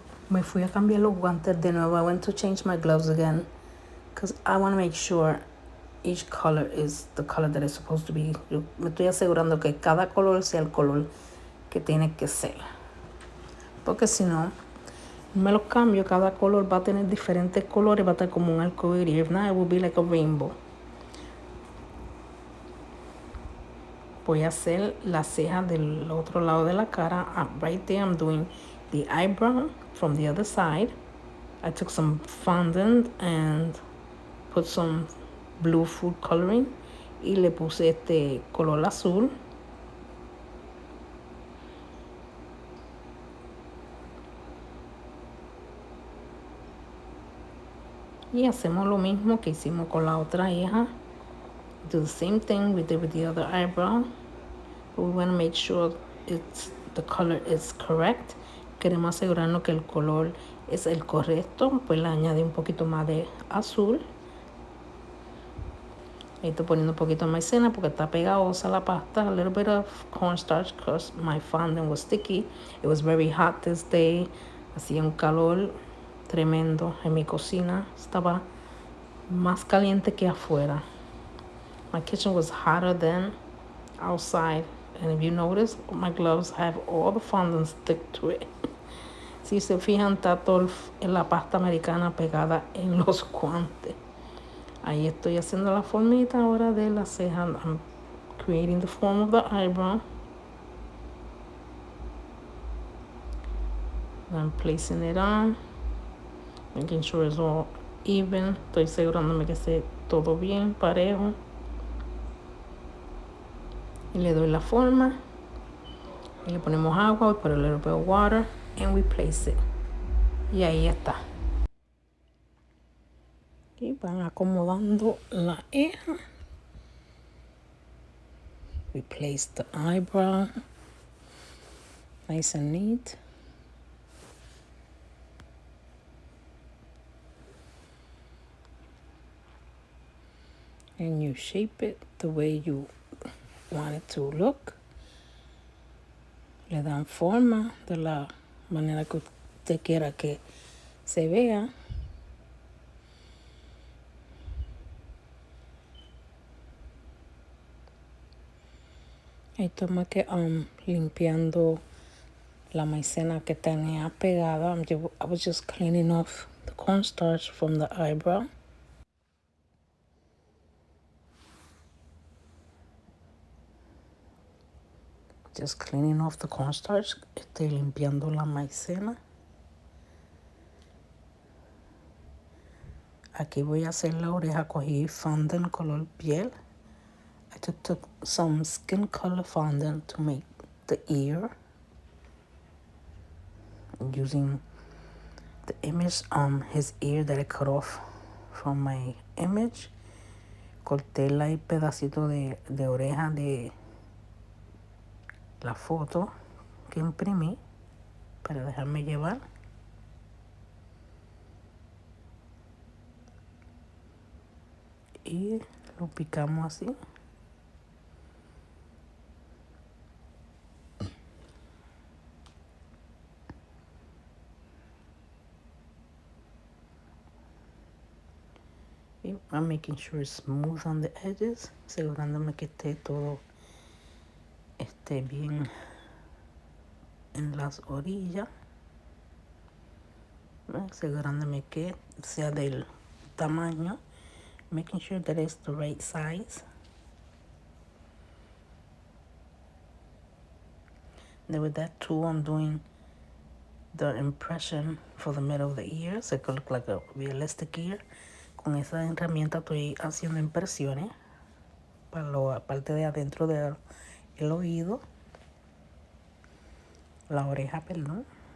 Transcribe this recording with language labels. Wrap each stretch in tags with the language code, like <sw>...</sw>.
<es>Me fui a cambiar los guantes de nuevo.</es> <en>I went to change my gloves again because I want to make sure each color is the color that it's supposed to be.</en> <es>Yo me estoy asegurando que cada color sea el color que tiene que ser. Porque si no, me los cambio, cada color va a tener diferentes colores, va a estar como un arcoíris.</es> <en>If not, it will be like a rainbow.</en> <es>Voy a hacer la ceja del otro lado de la cara.</es> <en>Right there I'm doing the eyebrow from the other side. I took some fondant and put some blue food coloring</en> <es>y le puse este color azul. Y hacemos lo mismo que hicimos con la otra hija.</es> <en>Do the same thing we did with the other eyebrow. But we want to make sure the color is correct.</en> <es>Queremos asegurarnos que el color es el correcto. Pues le añadí un poquito más de azul. Ahí estoy poniendo un poquito de maicena porque está pegajosa la pasta.</es> <en>A little bit of cornstarch because my fondant was sticky. It was very hot this day.</en> <es>Hacía un calor tremendo en mi cocina. Estaba más caliente que afuera.</es> <en>My kitchen was hotter than outside. And if you notice, my gloves have all the fondant stick to it.</en> <es>Si se fijan, está toda la pasta americana pegada en los guantes. Ahí estoy haciendo la formita ahora de la ceja.</es> <en>I'm creating the form of the eyebrow. I'm placing it on. Making sure it's all even.</en> <es>Estoy asegurándome que esté todo bien, parejo. Y le doy la forma. Y le ponemos agua.</es> <en>We put a little bit of water. And we place it.</en> <es>Y ahí está. Y van acomodando la ceja.</es> <en>We place the eyebrow. Nice and neat. And you shape it the way you want it to look.</en> <es>Le dan forma de la manera que usted quiera que se vea. Estoy más que limpiando la maicena que tenía pegada.</es> <en>I was just cleaning off the cornstarch from the eyebrow. Just cleaning off the cornstarch.</en> <es>Estoy limpiando la maicena. Aquí voy a hacer la oreja. Cogí fondant color piel.</es> <en>I took some skin color fondant to make the ear. Using the image his ear that I cut off from my image.</en> <es>Corté el pedacito de oreja de la foto que imprimí para dejarme llevar. y lo picamos así.</es> <en>Y I'm making sure it's smooth on the edges,</en> <es>asegurándome que esté todo bien en las orillas, asegurándome que sea del tamaño,</es> <en>making sure that it's the right size. Then with that tool, I'm doing the impression for the middle of the ear, so it could look like a realistic ear.</en> <es>Con esa herramienta estoy haciendo impresiones para la parte de adentro del oído, la oreja, perdón.</es>